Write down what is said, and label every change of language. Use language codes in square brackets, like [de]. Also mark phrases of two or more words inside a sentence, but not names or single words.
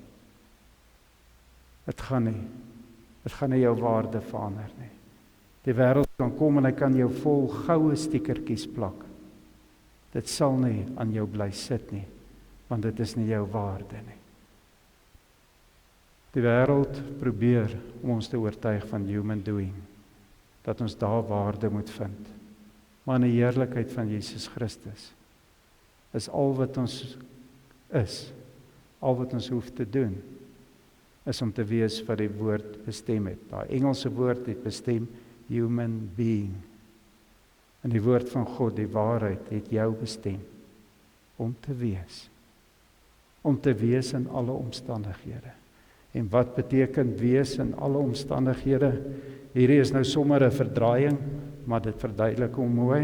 [af] Dit gaan nie jou waarde verander nie. Die wêreld kan kom en hy kan jou vol goue stickertjies plak. Dit sal nie aan jou bly sit nie, want dit is nie jou waarde nie. Die wêreld probeer om ons te oortuig van [en] human doing, [af] dat ons daar waarde moet vind. Maar in die heerlikheid van Jesus Christus is al wat ons is, al wat ons hoef te doen, is om te wees wat die woord bestem het. Daai Engelse woord het bestem [en] human being. [af] En die woord van God, die waarheid, het jou bestem om te wees. Om te wees in alle omstandighede. En wat beteken wees in alle omstandighede? Hierdie is nou sommer 'n verdraaiing, maar dit verduidelik hom mooi.